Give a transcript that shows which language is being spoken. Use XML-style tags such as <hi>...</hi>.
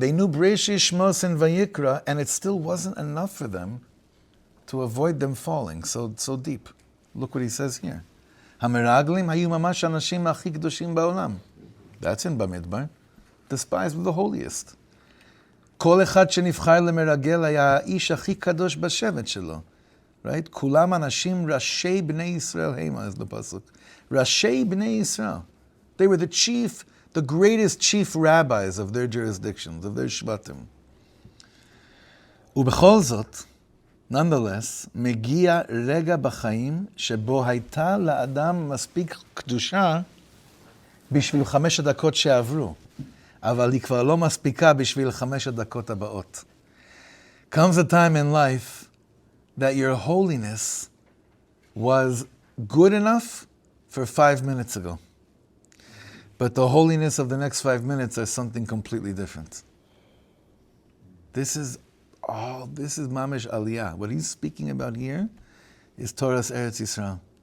<en>They knew Bereshit, Shmos, and Vayikra, and it still wasn't enough for them to avoid them falling so deep. Look what he says here.</en> <he>Meraglim hayu mamash anashim הכי קדושים בעולם.</he> <en>That's in Bamidbar. The spies were the holiest.</en> <he>כל אחד שנבחר למרגל היה האיש הכי קדוש בשבט שלו. Right? כולם אנשים ראשי בני ישראל המה,</he> <en>is the pasuk.</en> <he>ראשי בני ישראל.</he> <en>They were the greatest chief rabbis of their jurisdictions, of their shvatim.</en> <he>ובכל זאת, nonetheless, מגיע רגע בחיים שבו הייתה לאדם מספיק קדושה בשביל 5 הדקות שעברו, אבל היא כבר לא מספיקה בשביל 5 הדקות הבאות.</he> <en>Comes a time in life that your holiness was good enough for 5 minutes ago. But the holiness of the next 5 minutes is something completely different. This is Mamish Aliyah. What he's speaking about here is Torah's Eretz Yisrael.</en>